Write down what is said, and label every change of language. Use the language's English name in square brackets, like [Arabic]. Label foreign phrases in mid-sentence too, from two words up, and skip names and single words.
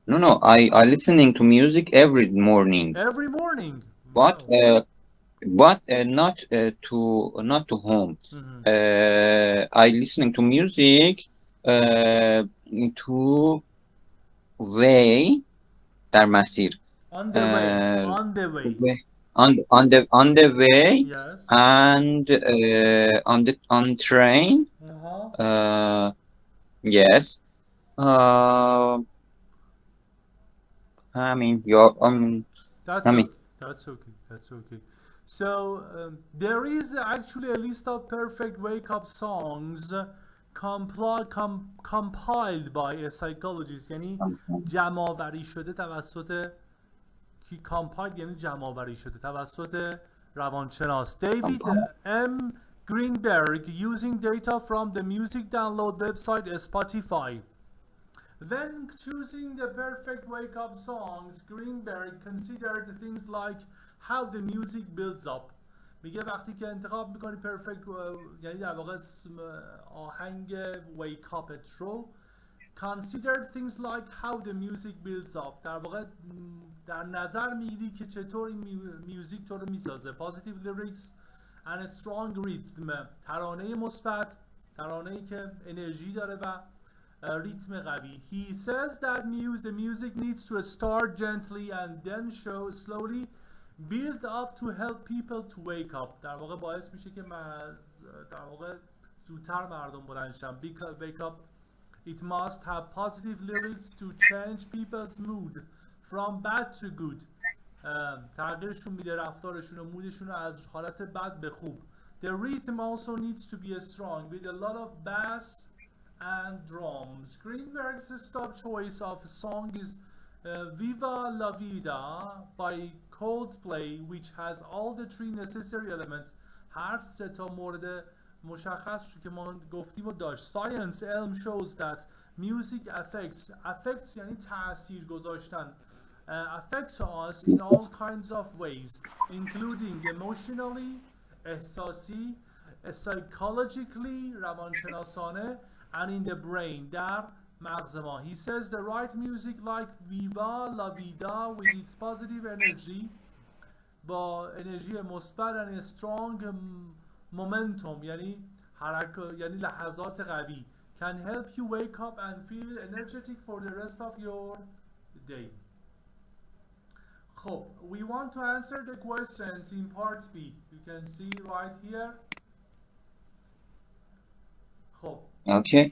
[English] No, I listening to music every morning, Every morning. but Wow. not to home. Mhm. I listening to music to way [Persian] در مسیر. [English] On the way. On the To way. way on the way Yes. and on train. Uh-huh. Yes. Uh, I mean your That's I mean okay. That's okay. That's okay. So there is actually a list of perfect wake-up songs compiled by a psychologist. [Persian] یعنی جمع‌آوری شده توسط کی compiled یعنی جمع‌آوری شده توسط روانشناس دیوید ام گرینبرگ [English] using data from the music download website Spotify. When choosing the perfect wake-up songs, Greenberg considered things like how the music builds up. [Persian] میگه وقتی که انتخاب میکنی پرفکت یعنی در واقع آهنگ [English] wake up [Persian] رو [English] considered things like how the music builds up [Persian] در واقع در نظر میگیری که چطور این میوزیک تو رو میسازه [English] positive lyrics and a strong rhythm [Persian] ترانه مثبت ترانه‌ای که انرژی داره و ریتم قوی. [English] He says that the music needs to start gently and then slowly build up to help people to wake up. [Persian] در واقع باعث میشه که در واقع زودتر مردم بلند شن. [English] Wake up. It must have positive lyrics to change people's mood from bad to good. [Persian] تغییرشون میده رفتارشون و مودشون رو از حالت بد به خوب. [English] The rhythm also needs to be strong with a lot of bass and drums. Greenberg's top choice of a song is Viva La Vida by Coldplay, which has all the three necessary elements. [Persian] هر سه تا مورد مشخص که ما گفتیم و داشت. [English] Science علم shows that music affects [Persian] یعنی تأثیر گذاشتن [English] affects us in all kinds of ways, including emotionally, احساسی, psychologically, روانشناسانه, and in the brain, [Persian] در مغز ما. [English] He says the right music like Viva La Vida with its positive energy [Persian] با انرژی مثبت [English] and strong momentum [Persian] یعنی یعنی لحظات قوی [English] can help you wake up and feel energetic for the rest of your day. خب, we want to answer the questions in part B. You can see right here. خب. Okay.